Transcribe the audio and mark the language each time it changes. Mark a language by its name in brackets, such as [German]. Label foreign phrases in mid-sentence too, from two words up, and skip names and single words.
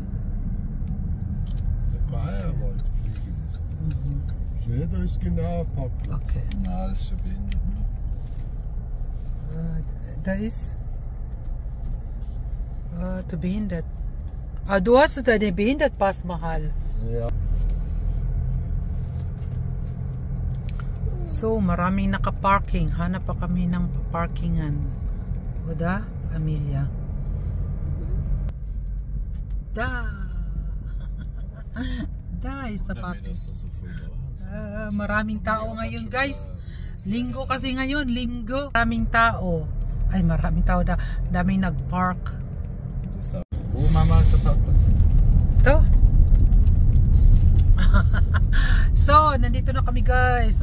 [German] Der Bayerwaldfliege ist das. Schnell, da ist genau ein Parkplatz. Okay. Na, das ist schon behindert, ne? Da ist zu behindert. Du hast den Behindertpass mahal. Ja. [Filipino] So, maraming nakaparking. Hanap pa kami ng parkingan. [German] O da, Amelia? Da! [English] Da is the parking. [Filipino] Maraming tao ngayon, guys. Linggo kasi ngayon, linggo. Maraming tao. Ay, maraming tao da. Daming nag-park. [German] Wo Mama sa Parkplatz? [Filipino] Ito. So, nandito na kami, guys.